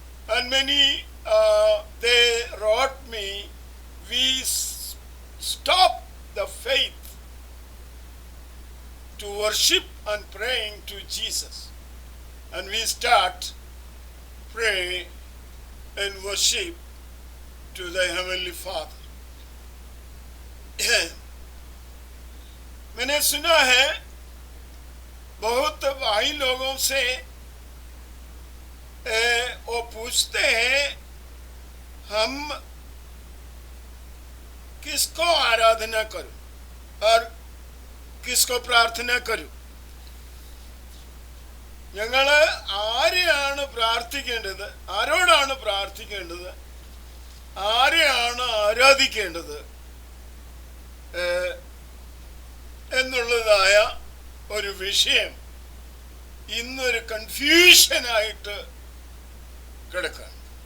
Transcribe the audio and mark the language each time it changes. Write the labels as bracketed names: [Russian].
[English] And many they wrote me, we stop the faith to worship and praying to Jesus, and we start pray and worship to the Heavenly Father. [Hindi] मैंने सुना है बहुत भाई लोगों से वो पूछते हैं हम किसको आराधना करूं और किसको प्रार्थना करूं. [Malayalam] ഞങ്ങൾ ആരെയാണ് പ്രാർത്ഥിക്കേണ്ടത്, ആരോടാണ് പ്രാർത്ഥിക്കേണ്ടത്, ആരെയാണ് ആരാധിക്കേണ്ടത് എന്നുള്ളതായ ഒരു വിഷയം ഇന്നൊരു കൺഫ്യൂഷനായിട്ട് കിടക്കുകയാണ്.